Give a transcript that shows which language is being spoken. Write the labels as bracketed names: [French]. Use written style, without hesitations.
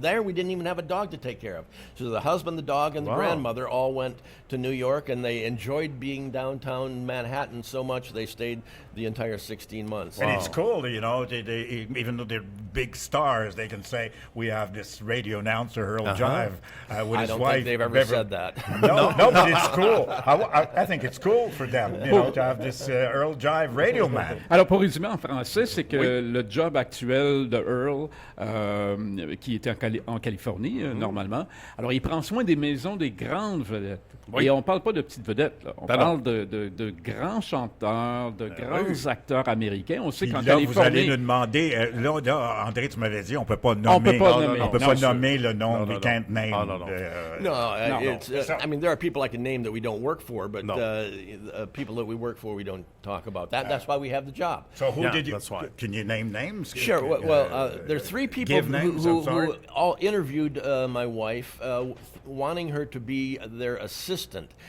[English] There we didn't even have a dog to take care of. So the husband, the dog, and the grandmother all went to New York, and they enjoyed being downtown Manhattan so much they stayed the entire 16 months. And it's cool, you know, they, even though they're big stars, they can say, we have this radio announcer, Earl Jive, with his wife. I don't think they've ever said that. No, but it's cool. I think it's cool for them, you know, to have this Earl Jive radio man. [French] Alors, pour résumer en français, c'est que le job actuel de Earl, qui était en Californie, normalement, alors il prend soin des maisons des grandes vedettes. Et on ne parle pas de petites vedettes, là. On parle de grands chanteurs, de grands acteurs américains. On sait qu'en Californie... vous allez nous demander... Là, André, tu m'avais dit, on ne peut pas nommer... On peut pas nommer le nom. [English] We can't name... I mean, there are people I can name that we don't work for, but people that we work for, we don't talk about. That's why we have the job. So who did you... Can you name names? Sure. Well, there are 3 people who all interviewed my wife, wanting her to be their assistant.